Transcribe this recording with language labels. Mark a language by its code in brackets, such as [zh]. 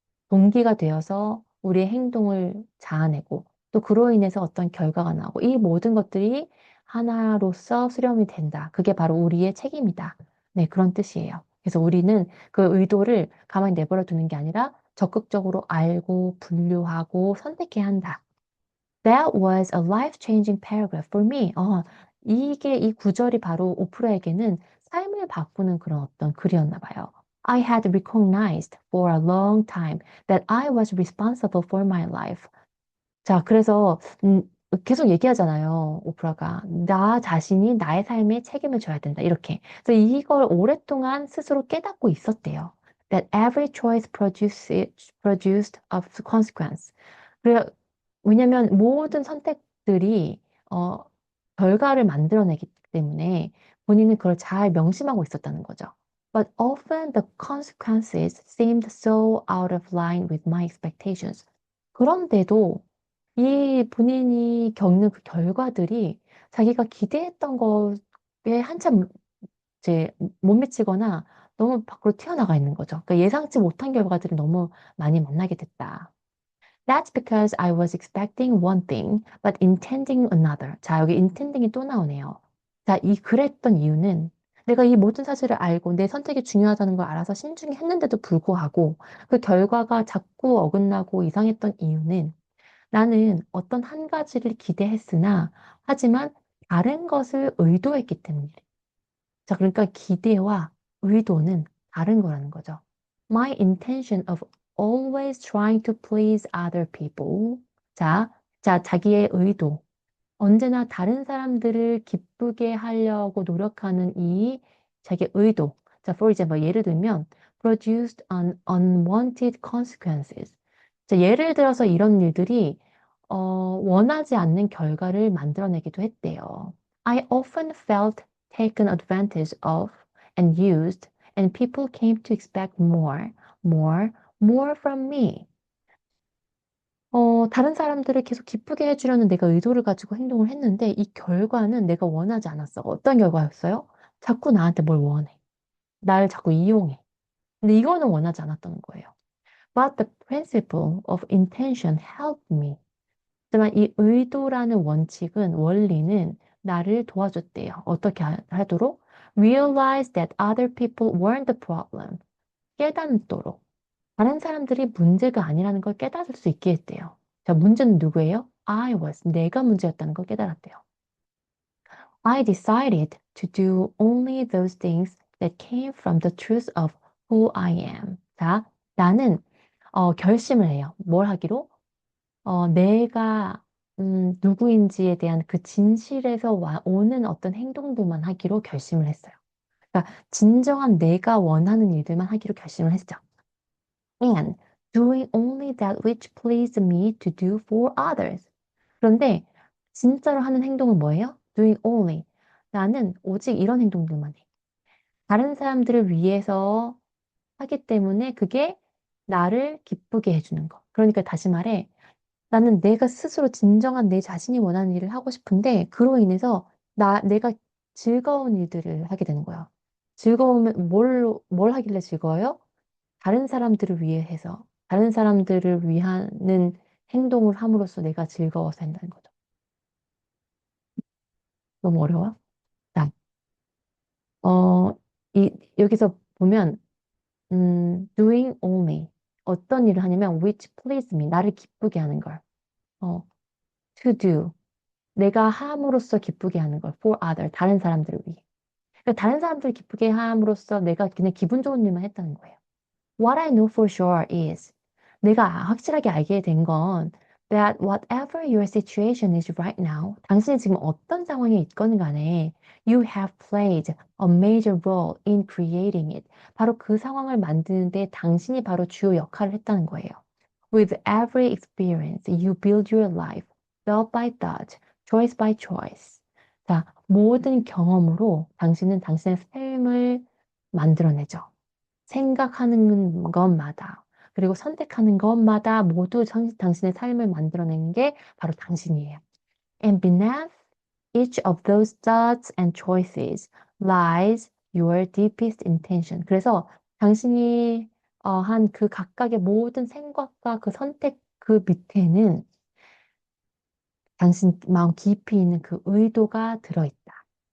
[ko] 동기가 되어서 우리의 행동을 자아내고 또 그로 인해서 어떤 결과가 나오고 이 모든 것들이 하나로서 수렴이 된다. 그게 바로 우리의 책임이다. 네, 그런 뜻이에요. 그래서 우리는 그 의도를 가만히 내버려 두는 게 아니라 적극적으로 알고 분류하고 선택해야 한다. [en] That was a life-changing paragraph for me. [ko] 이게 이 구절이 바로 오프라에게는 삶을 바꾸는 그런 어떤 글이었나 봐요. [en] I had recognized for a long time that I was responsible for my life. [ko] 자, 그래서 계속 얘기하잖아요. 오프라가 나 자신이 나의 삶에 책임을 져야 된다. 이렇게. 그래서 이걸 오랫동안 스스로 깨닫고 있었대요. [en] That every choice produced a consequence. [ko] 그래, 왜냐면 모든 선택들이 결과를 만들어내기 때문에 본인은 그걸 잘 명심하고 있었다는 거죠. [en] But often the consequences seemed so out of line with my expectations. [ko] 그런데도 이 본인이 겪는 그 결과들이 자기가 기대했던 것에 한참 이제 못 미치거나 너무 밖으로 튀어나가 있는 거죠. 그러니까 예상치 못한 결과들이 너무 많이 만나게 됐다. [en] That's because I was expecting one thing, but intending another. [ko] 자, 여기 intending이 또 나오네요. 자, 그랬던 이유는 내가 이 모든 사실을 알고 내 선택이 중요하다는 걸 알아서 신중히 했는데도 불구하고 그 결과가 자꾸 어긋나고 이상했던 이유는 나는 어떤 한 가지를 기대했으나 하지만 다른 것을 의도했기 때문이래. 자, 그러니까 기대와 의도는 다른 거라는 거죠. [en] My intention of always trying to please other people. [ko] 자, 자기의 의도. 언제나 다른 사람들을 기쁘게 하려고 노력하는 이 자기의 의도. 자, [en] for example, [ko] 예를 들면, [en] produced unwanted consequences. [ko] 자, 예를 들어서 이런 일들이 원하지 않는 결과를 만들어내기도 했대요. [en] I often felt taken advantage of and used, and people came to expect more, more, more from me. [ko] 다른 사람들을 계속 기쁘게 해주려는 내가 의도를 가지고 행동을 했는데 이 결과는 내가 원하지 않았어. 어떤 결과였어요? 자꾸 나한테 뭘 원해. 나를 자꾸 이용해. 근데 이거는 원하지 않았던 거예요. [en] But the principle of intention helped me. [ko] 하지만 이 의도라는 원칙은, 원리는 나를 도와줬대요. 어떻게 하도록? [en] Realize that other people weren't the problem. [ko] 깨닫도록. 다른 사람들이 문제가 아니라는 걸 깨달을 수 있게 했대요. 자, 문제는 누구예요? [en] I was. [ko] 내가 문제였다는 걸 깨달았대요. [en] I decided to do only those things that came from the truth of who I am. [ko] 자, 나는 결심을 해요. 뭘 하기로? 내가 누구인지에 대한 그 진실에서 오는 어떤 행동들만 하기로 결심을 했어요. 그러니까 진정한 내가 원하는 일들만 하기로 결심을 했죠. [en] And doing only that which pleased me to do for others. [ko] 그런데 진짜로 하는 행동은 뭐예요? [en] Doing only. [ko] 나는 오직 이런 행동들만 해. 다른 사람들을 위해서 하기 때문에 그게 나를 기쁘게 해주는 거. 그러니까 다시 말해, 나는 내가 스스로 진정한 내 자신이 원하는 일을 하고 싶은데, 그로 인해서 내가 즐거운 일들을 하게 되는 거야. 즐거우면 뭘 하길래 즐거워요? 다른 사람들을 위해서, 다른 사람들을 위하는 행동을 함으로써 내가 즐거워서 한다는 거죠. 너무 어려워? 자, 어, 여기서 보면, [en] doing only. [ko] 어떤 일을 하냐면, [en] which please me. [ko] 나를 기쁘게 하는 걸. 어, [en] to do. [ko] 내가 함으로써 기쁘게 하는 걸. [en] for other. [ko] 다른 사람들을 위해. 그러니까 다른 사람들을 기쁘게 함으로써 내가 그냥 기분 좋은 일만 했다는 거예요. [en] What I know for sure is [ko] 내가 확실하게 알게 된 건 [en] that whatever your situation is right now, [ko] 당신이 지금 어떤 상황에 있건 간에 [en] you have played a major role in creating it. [ko] 바로 그 상황을 만드는데 당신이 바로 주요 역할을 했다는 거예요. [en] With every experience, you build your life, thought by thought, choice by choice. [ko] 자, 모든 경험으로 당신은 당신의 삶을 만들어내죠. 생각하는 것마다, 그리고 선택하는 것마다 모두 당신의 삶을 만들어내는 게 바로 당신이에요. [en] And beneath each of those thoughts and choices lies your deepest intention. [ko] 그래서 당신이 한 그 각각의 모든 생각과 그 선택 그 밑에는 당신 마음 깊이 있는 그 의도가 들어있다.